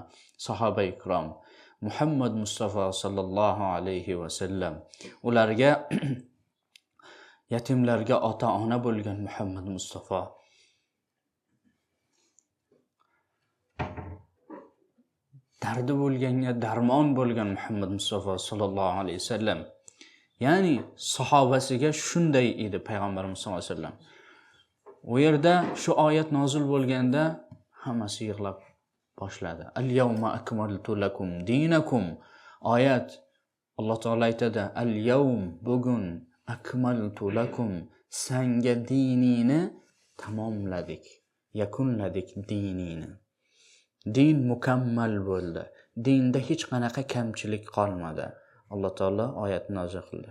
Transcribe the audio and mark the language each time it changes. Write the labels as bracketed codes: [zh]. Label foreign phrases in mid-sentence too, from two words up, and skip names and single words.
[uz] Sahoba ikrom Muhammad Mustafa [ar] صلى الله عليه وسلم [uz] ularga yatimlarga ota-ona bo'lgan Muhammad Mustafa dardi bo'lganga darmon bo'lgan Muhammad Mustafa [ar] صلى الله عليه وسلم. [uz] Ya'ni sahobasiga shunday edi payg'ambarimiz [ar] صلى الله عليه وسلم. [uz] U yerda shu oyat nozil bo'lganda hammasi yig'lab boshladi. [ar] اليوم أكملت لكم دينكم. [uz] Oyat Alloh taolo aytadi, al-yawm bugun [ar] أكملت لكم [uz] senga dinini tamomladik, yakunladik dinini. Din mukammal bo'ldi. Dinda hech qanaqa kamchilik qolmadi. Alloh taolo oyatni nozil qildi.